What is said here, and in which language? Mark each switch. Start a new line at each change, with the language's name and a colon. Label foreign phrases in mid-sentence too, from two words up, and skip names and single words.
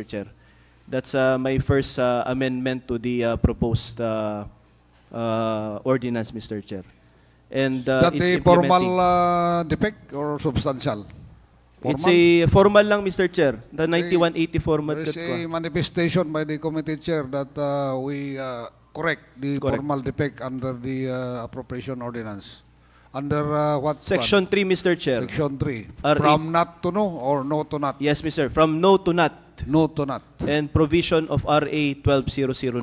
English: Chair. That's my first amendment to the proposed ordinance, Mr. Chair. And Is that it's a formal implementing. defect or substantial? It's Formal? a formal lang, Mr. Chair. The 9180 format. There is kat ko. a manifestation by the committee chair that we correct the Correct. formal defect under the appropriation ordinance. Under what Section one? 3, Mr. Chair. Section 3. RA. From not to no or no to not? Yes, Mr. From no to not. No to not. And provision of RA 12009.